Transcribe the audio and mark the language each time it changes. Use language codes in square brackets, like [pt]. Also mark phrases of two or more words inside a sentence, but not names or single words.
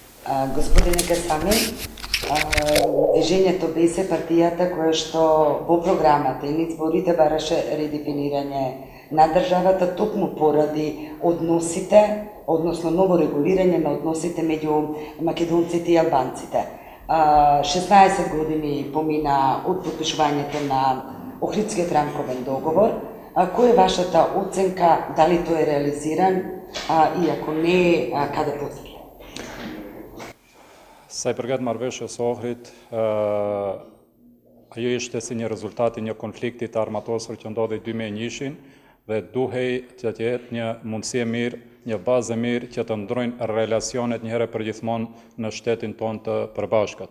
[mk] Господине Касами, движењето беше партијата која што во програмата и низ изборите бараше редефинирање на државата токму поради односите, односно ново регулирање на односите меѓу македонците и албанците. 16 години помина од подпишувањето на Охридскиот рамковен договор. Која е вашата оценка, дали тој е реализиран и ако не, каде поцеле? [sq] Sa i përket marrëveshjes së Ohrit, ajo ishte si një rezultat i një konflikti të armatosur që ndodhi 2001 dhe duhej që të jetë një mundësi e mirë, një bazë e mirë që të ndrojnë relacionet një herë përgjithmonë në shtetin tonë të përbashkët.